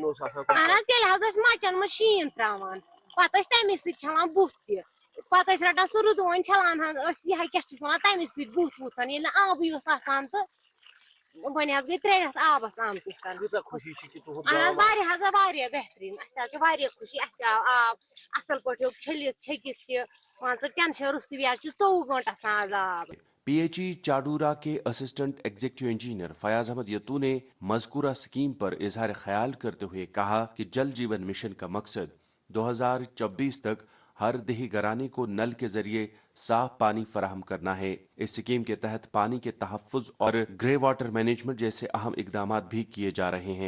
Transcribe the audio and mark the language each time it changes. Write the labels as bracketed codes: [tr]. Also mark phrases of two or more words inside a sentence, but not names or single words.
[ks] اہن تیل مچن مز شین تراوان پتہ تمے سلان بت تہ پتہ رٹان سہ رودون چھلان یہ کیا ونان تمے سۭتۍ بت وتھان ییٚلہِ نہٕ آبٕے اوس آسان تہٕ وۄنۍ گٔے 3 رٮ۪تھ آبس آمتِس اہن واریاہ بہتریٖن اسہِ واریاہ خوشی اسہِ آو آب اصل پٲٹھۍ چھٔلِتھ چھٔکِتھ تہِ مان ژٕ ٹینشن روٚستُے بیٚیہِ چھُ 24 گھنٹہ آز آب۔ [ur] پی ایچ ای چاڈورا کے [en] assistant executive engineer [ur] فیاض احمد یتو نے مذکورہ اسکیم پر اظہار خیال کرتے ہوئے کہا کہ جل جیون مشن کا مقصد 2024 تک ہر دیہی گھرانے کو نل کے ذریعے صاف پانی فراہم کرنا ہے۔ اس اسکیم کے تحت پانی کے تحفظ اور [en] grey water management [ur] جیسے اہم اقدامات بھی کیے جا رہے ہیں۔